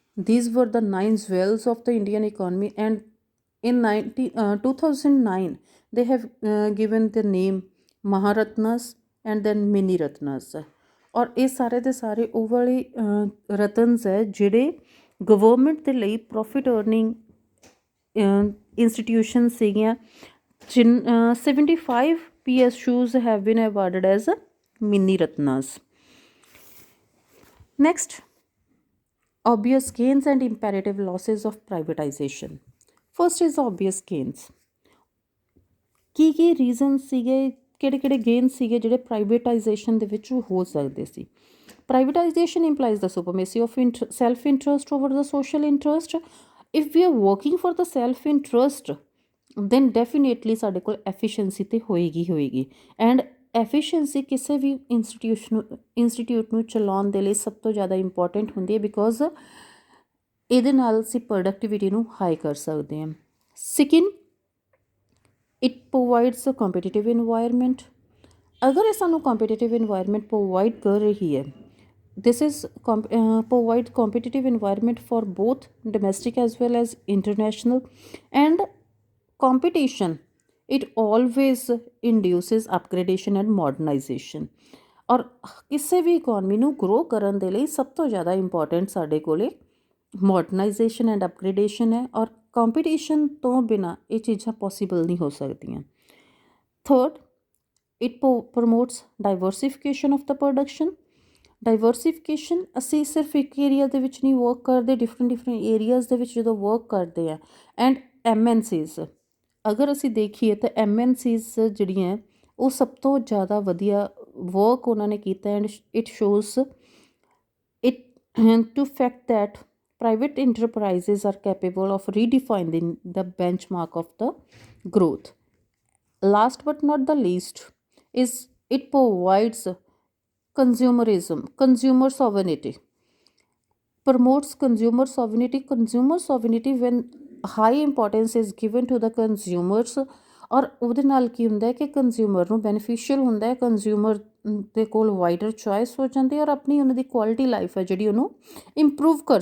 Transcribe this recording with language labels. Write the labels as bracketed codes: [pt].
[en] These were the 9 jewels of the Indian economy, and in 2009 they have given the name Maharatnas and then Mini Ratnas. [pa] ਔਰ ਇਹ ਸਾਰੇ ਦੇ ਸਾਰੇ ਉਹ ਵਾਲੇ ਰਤਨਸ ਹੈ ਜਿਹੜੇ ਗਵਰਨਮੈਂਟ ਦੇ ਲਈ ਪ੍ਰੋਫਿਟ ਅਰਨਿੰਗ ਇੰਸਟੀਟਿਊਸ਼ਨ ਸੀਗੀਆਂ। [en] 75 PSUs have been awarded as Mini Ratnas. Next, obvious gains and imperative losses of privatization. First is obvious gains. [pa] Ki reason ਸੀਗੇ, ਕਿਹੜੇ ਗੇਨ ਸੀਗੇ ਜਿਹੜੇ ਪ੍ਰਾਈਵੇਟਾਈਜੇਸ਼ਨ ਦੇ ਵਿੱਚ ਹੋ ਸਕਦੇ ਸੀ? [en] Privatisation implies the supremacy of self interest over the social interest. If we are working for the self interest then definitely [pa] ਸਾਡੇ ਕੋਲ ਐਫੀਸ਼ੀਐਂਸੀ ਤਾਂ ਹੋਏਗੀ ਐਂਡ ਐਫੀਸ਼ੀਐਂਸੀ ਕਿਸੇ ਵੀ ਇੰਸਟੀਟਿਊਟ ਨੂੰ ਚਲਾਉਣ ਦੇ ਲਈ ਸਭ ਤੋਂ ਜ਼ਿਆਦਾ ਇੰਪੋਰਟੈਂਟ ਹੁੰਦੀ ਹੈ, ਬਿਕੋਜ਼ ਇਹਦੇ ਨਾਲ ਅਸੀਂ ਪ੍ਰੋਡਕਟੀਵਿਟੀ ਨੂੰ ਹਾਈ ਕਰ ਸਕਦੇ ਹਾਂ। [en] Second, it provides a competitive environment. [pa] ਅਗਰ ਇਹ ਸਾਨੂੰ ਕੰਪੀਟੀਟਿਵ ਇਨਵਾਇਰਮੈਂਟ ਪ੍ਰੋਵਾਈਡ ਕਰ ਰਹੀ ਹੈ, [en] this is provide competitive environment for both domestic as well as international, and competition it always induces upgradation and modernization। [pa] ਔਰ ਕਿਸੇ ਵੀ ਇਕੋਨਮੀ ਨੂੰ ਗਰੋ ਕਰਨ ਦੇ ਲਈ ਸਭ ਤੋਂ ਜ਼ਿਆਦਾ ਇੰਪੋਰਟੈਂਟ ਸਾਡੇ ਕੋਲੇ ਮੋਡਰਨਾਈਜੇਸ਼ਨ ਐਂਡ ਅਪਗ੍ਰੇਡੇਸ਼ਨ ਹੈ, ਔਰ ਕੰਪੀਟੀਸ਼ਨ ਤੋਂ ਬਿਨਾਂ ਇਹ ਚੀਜ਼ਾਂ ਪੋਸੀਬਲ ਨਹੀਂ ਹੋ ਸਕਦੀਆਂ। [en] Third, it promotes diversification of the production. [pa] ਡਾਈਵਰਸੀਫਿਕੇਸ਼ਨ ਅਸੀਂ ਸਿਰਫ ਇੱਕ ਏਰੀਆ ਦੇ ਵਿੱਚ ਨਹੀਂ ਵਰਕ ਕਰਦੇ, ਡਿਫਰੈਂਟ ਏਰੀਆਜ਼ ਦੇ ਵਿੱਚ ਜਦੋਂ ਵਰਕ ਕਰਦੇ ਆ। ਐਂਡ MNCs ਅਗਰ ਅਸੀਂ ਦੇਖੀਏ ਤਾਂ MNCs ਜਿਹੜੀਆਂ ਉਹ ਸਭ ਤੋਂ ਜ਼ਿਆਦਾ ਵਧੀਆ ਵਰਕ ਉਹਨਾਂ ਨੇ ਕੀਤਾ, [en] And it shows it to fact that private enterprises are capable of redefining the benchmark of the growth, Last but not the least is it provides consumer sovereignty, promotes consumer sovereignty when high importance is given to the consumers। [pa] ਔਰ ਉਹਦੇ ਨਾਲ ਕੀ ਹੁੰਦਾ ਹੈ ਕਿ consumer ਨੂੰ beneficial ਹੁੰਦਾ ਹੈ, consumer ਦੇ ਕੋਲ ਵਾਈਡਰ ਚੋਇਸ ਹੋ ਜਾਂਦੀ ਹੈ ਔਰ ਆਪਣੀ ਉਹਨਾਂ ਦੀ ਕੁਆਲਿਟੀ ਲਾਈਫ ਹੈ ਜਿਹੜੀ ਉਹਨੂੰ ਇੰਪਰੂਵ ਕਰ